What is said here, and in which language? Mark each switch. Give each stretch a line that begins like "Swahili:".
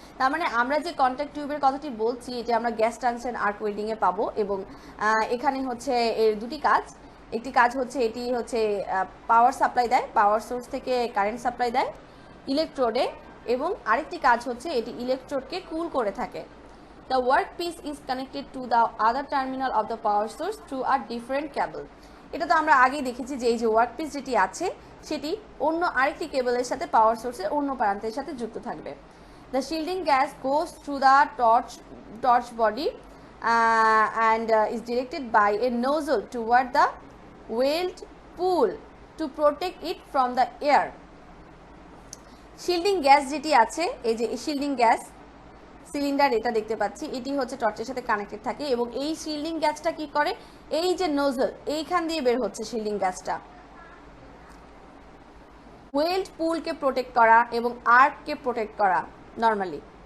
Bangla: তার মানে আমরা যে কন্ট্যাক্ট টিউবের কথাটি বলছি যে আমরা গ্যাস টাংস্টেন আর্ক ওয়েল্ডিংয়ে পাবো, এবং এখানে হচ্ছে এর দুটি কাজ। একটি কাজ হচ্ছে এটি হচ্ছে পাওয়ার সাপ্লাই দেয়, পাওয়ার সোর্স থেকে কারেন্ট সাপ্লাই দেয় ইলেকট্রোডে, এবং আরেকটি কাজ হচ্ছে এটি ইলেকট্রোডকে কুল করে থাকে।
English: The workpiece is connected to the other terminal of the power source through a different cable.
Bangla: এটা তো আমরা আগেই দেখেছি যে এই যে ওয়ার্কপিস যেটি আছে সেটি অন্য আরেকটি কেবলের সাথে পাওয়ার সোর্সের অন্য প্রান্তের সাথে যুক্ত থাকবে।
English: The shielding gas goes through the torch body and is directed by a nozzle toward the weld pool to protect it from the air.
Bangla: Shielding gas যেটি আছে, এই যে শিল্ডিং গ্যাস সিলিন্ডার এটা দেখতে পাচ্ছি, এটি হচ্ছে টর্চের সাথে কানেক্টেড থাকে, এবং এই শিল্ডিং গ্যাসটা কি করে, এই যে নোজল এইখান দিয়ে বের হচ্ছে শিল্ডিং গ্যাসটা ওয়েল্ড পুলকে প্রোটেক্ট করা এবং আর্ককে প্রোটেক্ট করা নর্মালি।